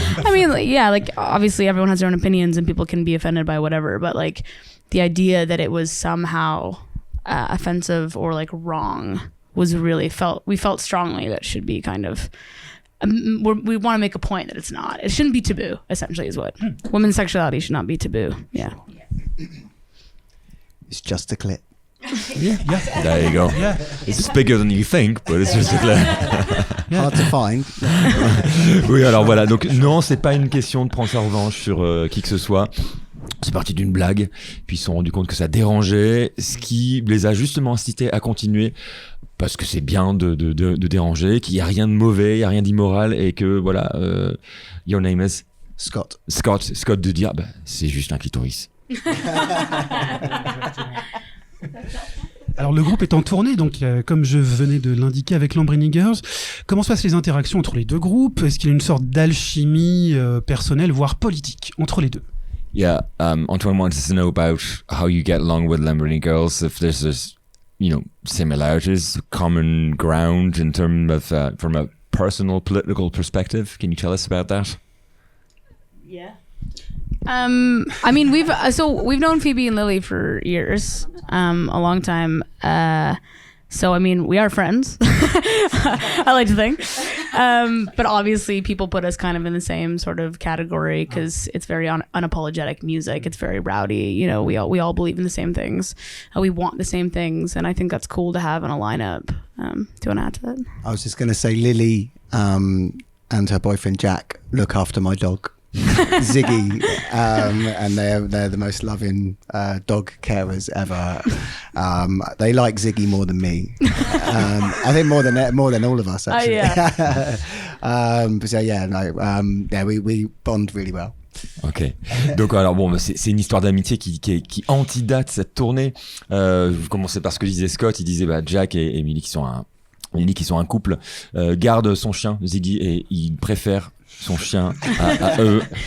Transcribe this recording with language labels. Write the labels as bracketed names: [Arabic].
[English] I mean, yeah, like obviously everyone has their own opinions and people can be offended by whatever, but like the idea that it was somehow offensive or like wrong was really we felt strongly that should be kind of, we want to make a point that it's not. It shouldn't be taboo, essentially, is what. Women's sexuality should not be taboo. Yeah. It's just a clip. Yeah. There you go. Yeah. It's bigger than you think, but it's just a clip. Hard to find. [French] Oui, alors voilà. Donc non, c'est pas une question de prendre sa revanche sur qui que ce soit. C'est parti d'une blague, puis ils se sont rendus compte que ça dérangeait, ce qui les a justement incités à continuer, parce que c'est bien de déranger, qu'il n'y a rien de mauvais, il n'y a rien d'immoral, et que voilà, [English] your name is [French] Scott de dire, bah, c'est juste un clitoris. Alors le groupe est en tournée, donc comme je venais de l'indiquer avec Lamborghini Girls. Comment se passent les interactions entre les deux groupes? Est-ce qu'il y a une sorte d'alchimie personnelle, voire politique, entre les deux? [English] Yeah, Antoine wants to know about how you get along with Lamborghini Girls, if there's this, you know, similarities, common ground in terms of, from a personal political perspective. Can you tell us about that? Yeah. I mean, we've known Phoebe and Lily for years, a long time. So, I mean, we are friends. I like to think. But obviously people put us kind of in the same sort of category because it's very unapologetic music. It's very rowdy. You know, we all believe in the same things. We want the same things. And I think that's cool to have in a lineup. Do you want to add to that? I was just going to say Lily and her boyfriend Jack look after my dog. Ziggy, and they're the most loving dog carers ever. They like Ziggy more than me. I think more than all of us actually. Yeah. But so yeah, no, we bond really well. Ok. [French] Donc alors bon, c'est une histoire d'amitié qui antidate cette tournée. Je commençais par ce que disait Scott. Il disait Jack et Emily qui sont un couple, gardent son chien Ziggy et il préfère son chien à eux.